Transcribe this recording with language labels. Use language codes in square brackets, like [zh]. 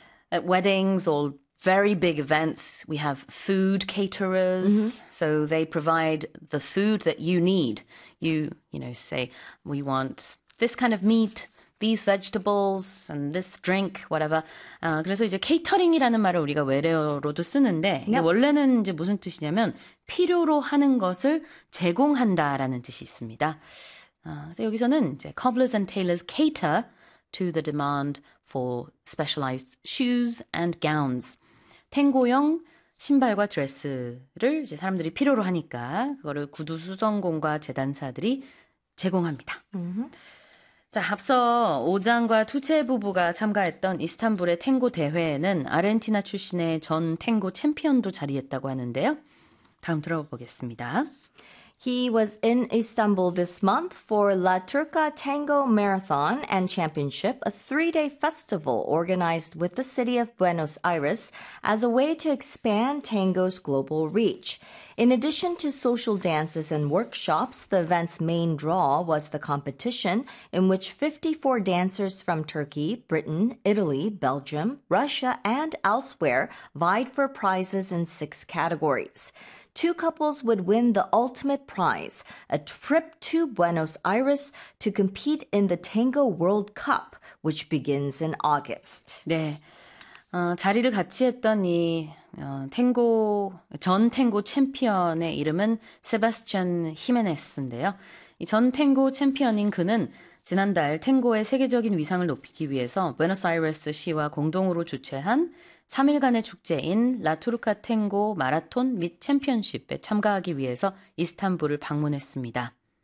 [en] At weddings or very big events, we have food caterers. So they provide the food that you need. You say, we want this kind of meat, these vegetables, and this drink, whatever. [ko] 그래서 이제 케이터링이라는 말을 우리가 외래어로도 쓰는데, 이게 원래는 이제 무슨 뜻이냐면, 필요로 하는 것을 제공한다라는 뜻이 있습니다. 그래서 여기서는 이제 [en] cobblers and tailors cater to the demand for specialized shoes and gowns. [ko] 탱고용 신발과 드레스를 이제 사람들이 필요로 하니까, 그거를 구두 수선공과 재단사들이 제공합니다. 자, 앞서 오장과 투체 부부가 참가했던 이스탄불의 탱고 대회에는 아르헨티나 출신의 전 탱고 챔피언도 자리했다고 하는데요. 다음 들어보겠습니다. [en] He was in Istanbul this month for La Turca Tango Marathon and Championship, a three-day festival organized with the city of Buenos Aires as a way to expand tango's global reach. In addition to social dances and workshops, the event's main draw was the competition in which 54 dancers from Turkey, Britain, Italy, Belgium, Russia, and elsewhere vied for prizes in six categories. Two couples would win the ultimate prize, a trip to Buenos Aires to compete in the Tango World Cup, which begins in August. [ko] 네. 자리를 같이 했던 이 탱고 전 탱고 챔피언의 이름은 세바스찬 히메네스인데요. 이전 탱고 챔피언인 그는 지난달 탱고의 세계적인 위상을 높이기 위해서 부에노스아이레스 시와 공동으로 주최한 3일간의 축제인 라투르카 탱고 마라톤 및 챔피언십에 참가하기 위해서 이스탄불을 방문했습니다.